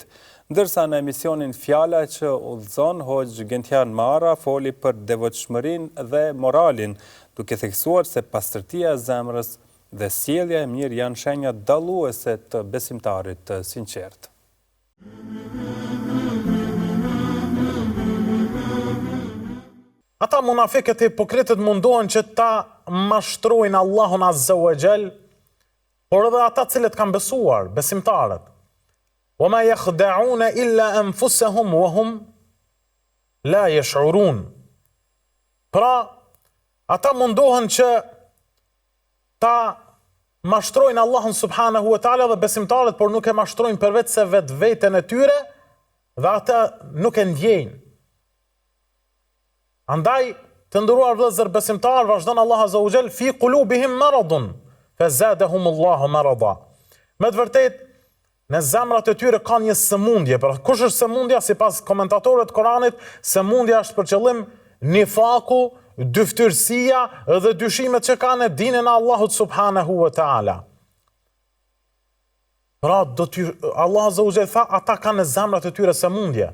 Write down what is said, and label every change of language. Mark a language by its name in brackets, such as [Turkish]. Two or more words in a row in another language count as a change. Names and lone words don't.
[Albanian] Ndërsa në emisionin Fjala që udhëzon, Hoxh Gentian Mara foli për devotshmërinë dhe moralin, duke theksuar se pastërtia e zemrës dhe sjellja e mirë janë shenja dalluese të besimtarit të sinqert. Ata munafiqët e hipokritët mundohen që ta mashtrojnë Allahun [Arabic] عز وجل, [Albanian] por edhe ata cilët kanë besuar, besimtarët. [Arabic] وما يخدعون إلا أنفسهم وهم لا يشعرون. [Albanian] Pra, ata mundohen që ta mashtrojnë Allahun [Arabic] سبحانه وتعالى [Albanian] dhe besimtarët, por nuk e mashtrojnë përveç se vetveten e tyre dhe ata nuk e ndjejnë. Andaj, të nderuar vëllezër besimtar, vazhdon [Arabic] Allah عز وجل في قلوبهم مرض فزادهم الله مرضا. [Albanian] Me të vërtetë, në zemrat e tyre ka një sëmundje. Për kush është sëmundja? Sipas komentatorëve të Koranit, sëmundja është për qëllim nifaku, dyftërsia dhe dyshimet që kanë në dinën e Allahut [Arabic] سبحانه وتعالى. [Albanian] Pra, Allah [Arabic] عز وجل [Albanian] tha, ata kanë në zemrat e tyre sëmundje.